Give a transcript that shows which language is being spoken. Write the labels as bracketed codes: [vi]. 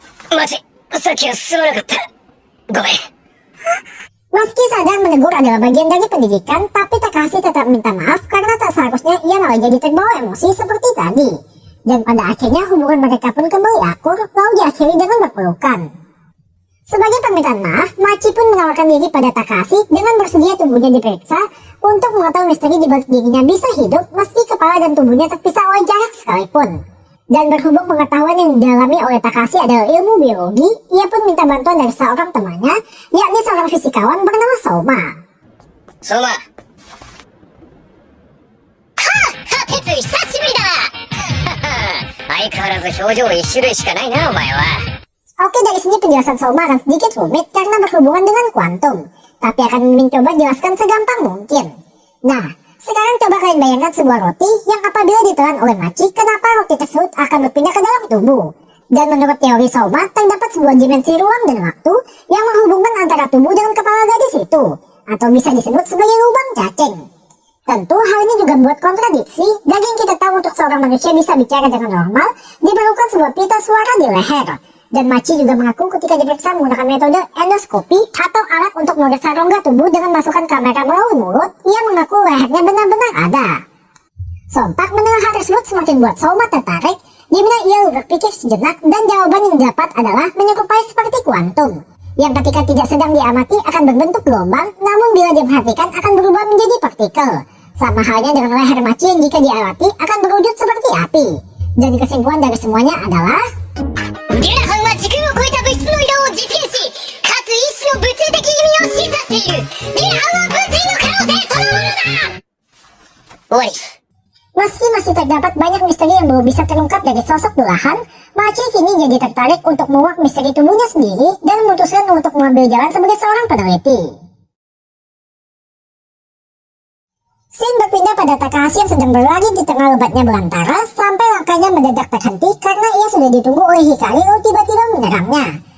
[ja] マジ、さっきはすまなかった。ごめん。 [id] Meski sadar menegur adalah bagian dari pendidikan, tapi Takahashi tetap minta maaf karena tak seharusnya ia malah jadi terbawa emosi seperti tadi. Dan pada akhirnya hubungan mereka pun kembali akur, lalu diakhiri dengan berpelukan. Sebagai permintaan maaf, Machi pun menawarkan diri pada Takahashi dengan bersedia tubuhnya diperiksa untuk mengetahui misteri di balik dirinya bisa hidup meski kepala dan tubuhnya terpisah oleh jarak sekalipun. Dan berhubung pengetahuan yang didalami oleh Takahashi adalah ilmu biologi, ia pun minta bantuan dari seorang temannya, yakni seorang fisikawan bernama Soma. [ja] 相馬。はあ、鉄久しぶりだな。相変わらず表情一種類しかないな、お前は。 [id] Oke, dari sini penjelasan Soma akan sedikit rumit karena berhubungan dengan kuantum, tapi akan mencoba jelaskan segampang mungkin. Nah, sekarang coba kalian bayangkan sebuah roti yang apabila ditelan oleh Machi, kenapa roti tersebut akan berpindah ke dalam tubuh. Dan menurut teori Soma, terdapat sebuah dimensi ruang dan waktu yang menghubungkan antara tubuh dengan kepala gadis itu, atau bisa disebut sebagai lubang cacing. Tentu hal ini juga membuat kontradiksi, dan yang kita tahu untuk seorang manusia bisa bicara dengan normal, diperlukan sebuah pita suara di leher. Dan Machi juga mengaku ketika diperiksa menggunakan metode endoskopi atau alat untuk memeriksa rongga tubuh dengan masukkan kamera melalui mulut, ia mengaku lehernya benar-benar ada. Sontak mendengar hal tersebut semakin buat Soma tertarik, di mana ia berpikir sejenak dan jawaban yang didapat adalah menyerupai seperti kuantum, yang ketika tidak sedang diamati akan berbentuk gelombang, namun bila diperhatikan akan berubah menjadi partikel. Sama halnya dengan leher Machi yang jika diamati akan berwujud seperti api. Dan kesimpulan dari semuanya adalah [ja] デュラハンは時空を超えた物質の移動を実現し、かつ一種の物理的意味を示唆している。デュラハンは物理の可能性そのものだ。終わり。 [id] Meski masih terdapat banyak misteri yang belum bisa terungkap dari sosok Dulahan, Machi kini jadi tertarik untuk menguak misteri tubuhnya sendiri dan memutuskan untuk mengambil jalan sebagai seorang peneliti. Scene berpindah pada Takahashi yang sedang berlari di tengah lebatnya belantara sampai langkahnya mendadak terhenti karena ia sudah ditunggu oleh Hikari lalu tiba-tiba menyerangnya.